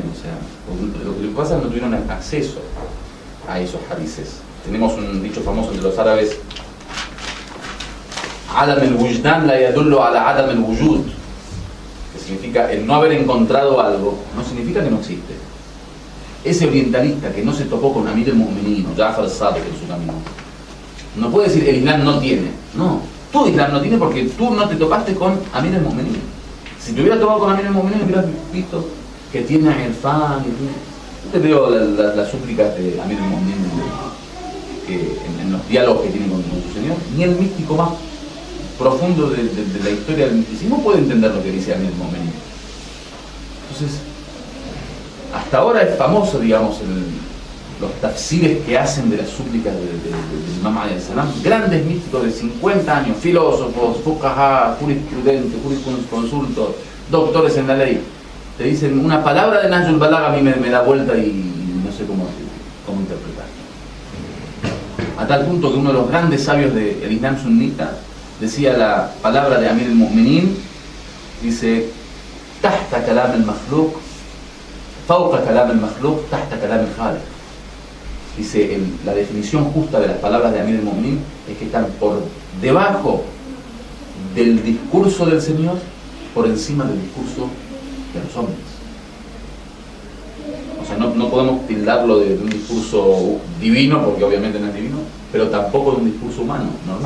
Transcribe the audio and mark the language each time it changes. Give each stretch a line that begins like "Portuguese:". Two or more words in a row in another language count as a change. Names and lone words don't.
Spanish: O sea, lo que pasa es que no tuvieron acceso a esos hadiths. Tenemos un dicho famoso entre los árabes,
Arabic: عدم الوجدان لا يدل على عدم الوجود,
Spanish: que significa el no haber encontrado algo, no significa que no existe. Ese orientalista que no se topó con Amir al-Mu'minin o Ja'far al-Sadiq en su camino, no puede decir el Islam no tiene. No, tu Islam no tiene porque tú no te topaste con Amir al-Mu'minin. Si te hubieras topado con Amir al-Mu'minin hubieras visto que tiene Irfan. Yo te leo las súplicas de Amir al-Mu'minin en los diálogos que tiene con su Señor. Ni el místico más profundo de la historia del misticismo puede entender lo que dice Amir al-Mu'minin. Entonces, hasta ahora es famoso, digamos, los tafsires que hacen de las súplicas del Imam
Arabic: عليه السلام,
Spanish: grandes místicos de 50 años, filósofos, fuqaha, jurisprudentes, jurisconsultos, doctores en la ley, te dicen una palabra de Nahjul Balagha, a mí me da vuelta y no sé cómo interpretar. A tal punto que uno de los grandes sabios del Islam sunnita decía la palabra de Amir al-Mu'minin, dice,
Arabic: تحت كلام المخلوق فوق كلام المخلوق تحت كلام الخالق.
Spanish: Dice, la definición justa de las palabras de Amir al-Mu'minin es que están por debajo del discurso del Señor, por encima del discurso de los hombres. O sea, no podemos tildarlo de un discurso divino, porque obviamente no es divino, pero tampoco de un discurso humano, normal.